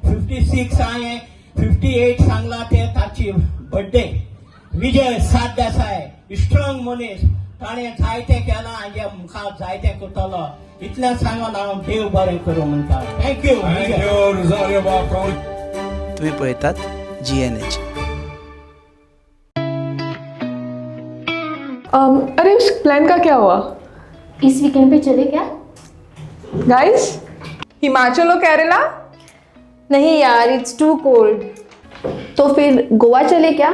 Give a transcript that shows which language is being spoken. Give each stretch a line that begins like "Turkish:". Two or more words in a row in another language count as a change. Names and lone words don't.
Konkani: 56 हांवें 58 सांगला ते ताची बर्थडे. विजय सरदेसाई स्ट्रॉंग मनीस. ताणें जायतें केलां हाजे मुखार जायतें करतलो. इतलें सांगून हांव देव बरें करूं म्हणटा. थँक्यू. रोजारियो बाब. तुम्ही पळयतात GNH.
Hindi: अरे उस प्लान का क्या हुआ? इस वीकेंड पे चले क्या? गाइस, हिमाचल और केरला? नहीं यार,
English: it's too cold.
Hindi: तो फिर गोवा चले क्या?